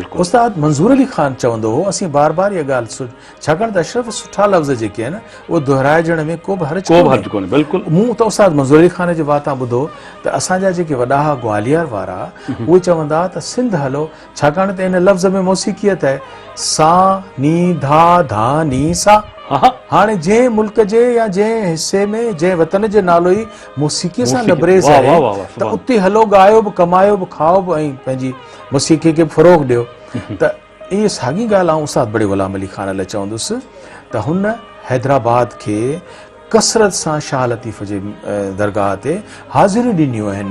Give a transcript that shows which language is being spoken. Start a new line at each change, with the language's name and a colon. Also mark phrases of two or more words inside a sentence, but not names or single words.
Sindhi: उस्ताद मंज़ूर अली ख़ान चवंदो हो, असीं बार बार इहा ॻाल्हि, छाकाणि त अशरफ सुठा लफ़्ज़ जेके आहिनि उहे दोहिराइजण में को बि हर्ज कोन्हे। मूं त उस्ताद मंज़ूर अली ख़ान जे वातां ॿुधो त असांजा जेके वॾा हुआ ग्वालियर वारा, उहे चवंदा त सिंध हलो, छाकाणि त इन लफ़्ज़ में मौसीक़ियत आहे, सा नी धा धा नी सा। हाणे जंहिं मुल्क जे या जंहिं हिसे में जंहिं वतन जो नालो ई मौसीक़ीअ सां लबरेज़ आहे त उते हलो, ॻायो बि, कमायो बि, खाओ बि ऐं पंहिंजी मौसीक़ीअ खे फ़रोग़ ॾियो। त इहा साॻी ॻाल्हि आउं उस्ताद बड़े ग़ुलाम अली ख़ान लाइ चवंदुसि त हुन हैदराबाद खे कसरत सां शाह लतीफ़ जे दरगाह ते हाज़िरियूं ॾिनियूं आहिनि।